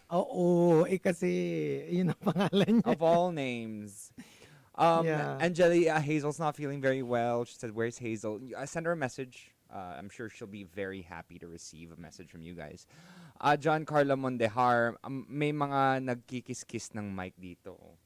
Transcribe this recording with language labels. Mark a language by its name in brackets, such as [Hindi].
[Filipino] Oo, kasi yun ang pangalan niya. [English] Of all names. Yeah. Angeli, Hazel's not feeling very well. She said, where's Hazel? Send her a message. I'm sure she'll be very happy to receive a message from you guys. [Filipino] John Carlo Mondejar, may mga nagkikis-kiss ng mic dito.